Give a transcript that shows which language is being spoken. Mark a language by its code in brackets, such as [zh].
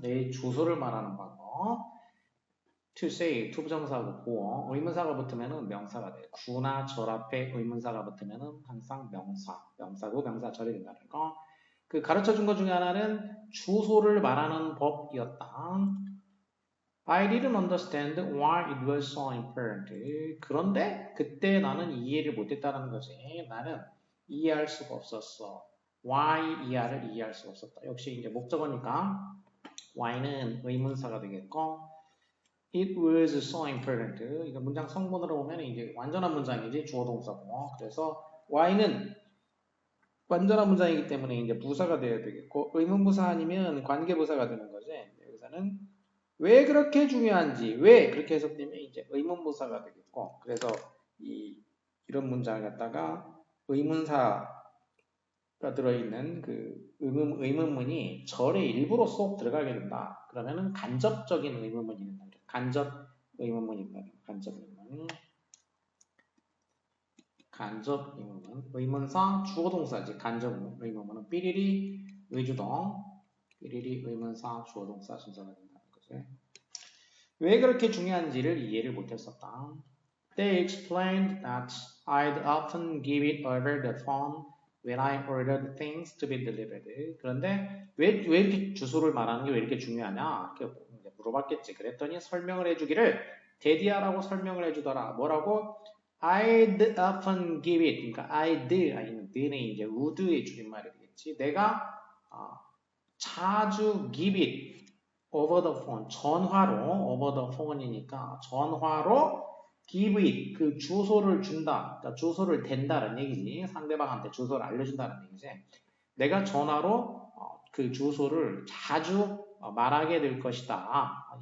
[ko] 내 주소를 말하는 방법. to say, to 부정사고 보어, 의문사가 붙으면은 명사가 돼. 구나 절 앞에 의문사가 붙으면은 항상 명사고 명사절이 된다는 거. 그 가르쳐 준 것 중에 하나는 주소를 말하는 법이었다. [en] I didn't understand why it was so important. [ko] 그런데 그때 나는 이해를 못했다는 거지. 나는 이해할 수가 없었어. why 이해를 이해할 수가 없었다. 역시 이제 목적어니까 why는 의문사가 되겠고, [en] It was so important. [ko] 이거 문장 성분으로 보면 이제 완전한 문장이지 주어 동사고. 그래서 Y는 완전한 문장이기 때문에 이제 부사가 되어야 되겠고, 의문부사 아니면 관계부사가 되는 거지. 여기서는 왜 그렇게 중요한지, 왜 그렇게 해석되면 이제 의문부사가 되겠고, 그래서 이런 문장을 갖다가 의문사가 들어있는 그 의문문이 절의 일부로 쏙 들어가게 된다. 그러면은 간접적인 의문문이 된다. 간접 의문문이 된다. 간접 의문문. 간접 의문문. 의문사 주어 동사지. 간접 의문문은 삐리리 의주동. 삐리리 의문사 주어 동사 순서가 된다는 거지. 왜 그렇게 중요한지를 이해를 못했었다. [en] They explained that I'd often give it over the phone when I ordered things to be delivered. [ko] 그런데 왜 이렇게 주소를 말하는 게 왜 이렇게 중요하냐? 이렇게 물어봤겠지. 그랬더니 설명을 해주기를 데디아라고 설명을 해주더라. 뭐라고? [en] I'd often give it. [ko] 그러니까 I'd 아니면 the는 이제 would의 줄임말이 되겠지. 내가 자주 [en] give it over the phone. [ko] 전화로 [en] over the phone [ko] 이니까 전화로 [en] give it [ko] 그 주소를 준다. 그러니까 주소를 댄다는 얘기지. 상대방한테 주소를 알려준다는 얘기지. 내가 전화로 그 주소를 자주 말하게 될 것이다.